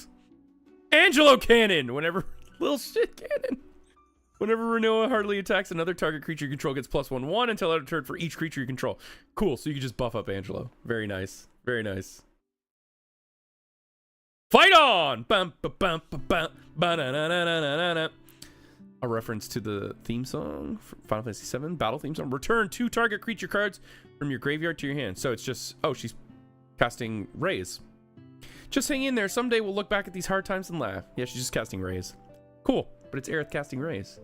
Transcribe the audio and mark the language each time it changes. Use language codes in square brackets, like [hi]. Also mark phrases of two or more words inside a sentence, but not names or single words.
[en] Angelo cannon! Whenever... Little shit cannon. Whenever Renoa hardly attacks, another target creature you control gets +1/1 until out of turn for each creature you control. Cool, so you can just buff up Angelo. Very nice. Very nice. Fight on! Bum, ba, bum, ba, bum, ba, na, na, na, na, na, na. A reference to the theme song for Final Fantasy VII battle theme song. Return 2 target creature cards from your graveyard to your hand. So it's just, oh, she's casting Rays. Just hang in there. Someday we'll look back at these hard times and laugh. Yeah, she's just casting Rays. Cool, but it's Aerith casting Rays.